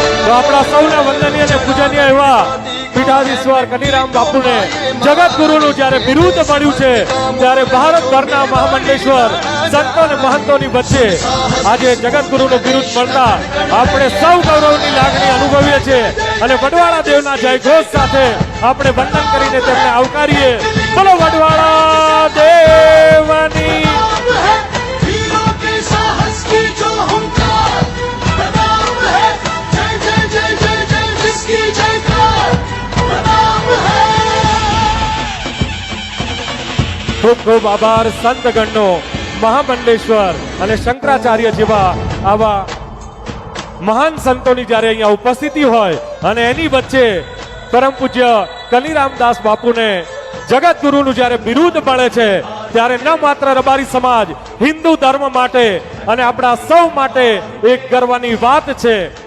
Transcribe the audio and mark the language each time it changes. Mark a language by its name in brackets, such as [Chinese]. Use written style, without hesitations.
[Gujarati] તો આપણા સૌના વંદનીય અને પૂજનીય એવા પીઠાધીશ્વર કનીરામ બાપુને જગતગુરુનું જ્યારે બિરુદ મળ્યું છે, ત્યારે ભારતભરના મહામંડલેશ્વર સંતો અને મહંતોની વચ્ચે આજે જગતગુરુનું બિરુદ મળતા આપણે સૌ ગૌરવની લાગણી અનુભવીએ છીએ અને વડવાળા દેવના જયઘોષ સાથે આપણે વંદન કરીને તેમને આવકારીએ. બોલો વડવાળા દેવની. [Hindi] वीरों के साहस की जो हुंकार, प्रणाम है जय जय जय जय जय जिसकी जयकार, प्रणाम है. [Gujarati] ખૂબ ખૂબ આભાર સંતગણનો. મહામંડલેશ્વર અને શંકરાચાર્ય જેવા આવા મહાન સંતોની જ્યારે અહીંયા ઉપસ્થિતિ હોય અને એની વચ્ચે પરમ પૂજ્ય કનીરામદાસ બાપુને જગતગુરુનું જ્યારે બિરુદ મળે છે, ત્યારે ન માત્ર રબારી સમાજ હિન્દુ ધર્મ માટે અને આપણા સૌ માટે એક ગર્વની વાત છે.